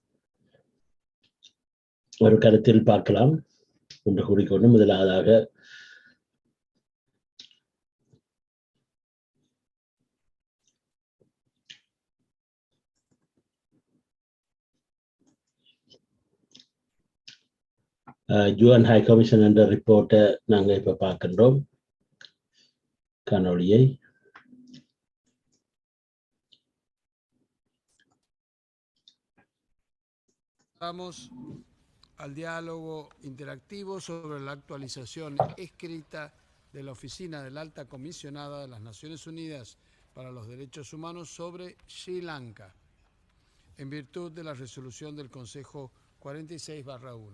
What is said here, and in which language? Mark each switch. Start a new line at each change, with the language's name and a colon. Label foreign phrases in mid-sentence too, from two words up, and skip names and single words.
Tamil: ஒரு கருத்தில் பார்க்கலாம் என்று கூறிக்கொண்டு, முதலாவதாக UN High Commission என்ற ரிப்போர்ட்டை நாங்கள் இப்ப பார்க்கின்றோம். காணொளியை
Spanish: Vamos al diálogo interactivo sobre la actualización escrita de la Oficina de la Alta Comisionada de las Naciones Unidas para los Derechos Humanos sobre Sri Lanka, en virtud de la resolución del Consejo 46/1.